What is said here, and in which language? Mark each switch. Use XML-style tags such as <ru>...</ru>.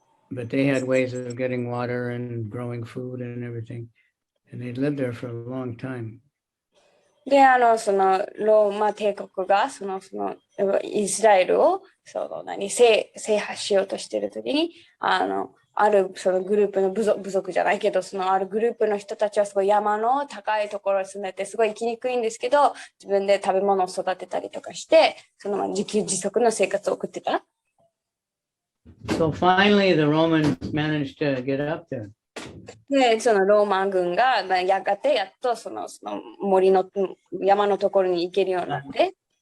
<en>But they had ways of getting water and growing food and everything. And they lived there for a long time.</en> <ja>で、そのローマ帝国がそのイスラエルを制覇しようとしているときに、あるそのグループの部族じゃないけど、そのあるグループの人たちはすごい山の高いところに住んでて、すごい生きにくいんですけど、自分で食べ物を育てたりとかして、その自給自足の生活を送ってた。</ja> <en>So finally the Romans managed to get up there.</en> <ja>で、そのローマ軍がやがてやっとその森の山のところに行けるようになって。</ja>